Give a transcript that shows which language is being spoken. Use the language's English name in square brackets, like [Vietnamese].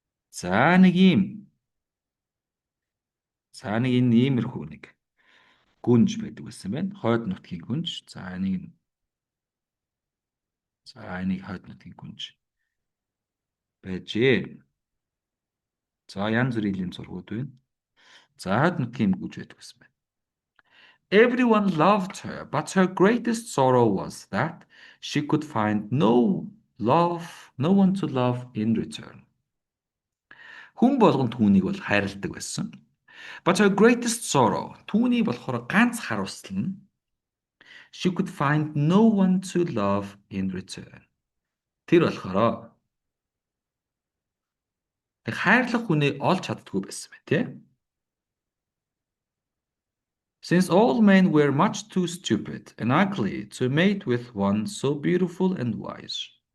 [Mongolian] За нэг энэ иймэрхүү нэг гүнж байдаг байсан байна. Хойд нутгийн гүнж. За энийг хойд нутгийн гүнж байжээ. За янз бүрийн зургууд байна. За хойд нутгийн гүнж байдаг байсан байна. [English] Everyone loved her, but her greatest sorrow was that She could find no one to love in return. [Mongolian] Хүн болгон түүнийг бол хайрладаг байсан. [English] But her greatest sorrow, [Mongolian] түүний болохоор ганц харуулсал нь [English] she could find no one to love in return. [Mongolian] Тэр болохоор хайрлах хүнээ олж чаддгүй байсан байна, тий? [English] Since all men were much too stupid and ugly to mate with one so beautiful and wise.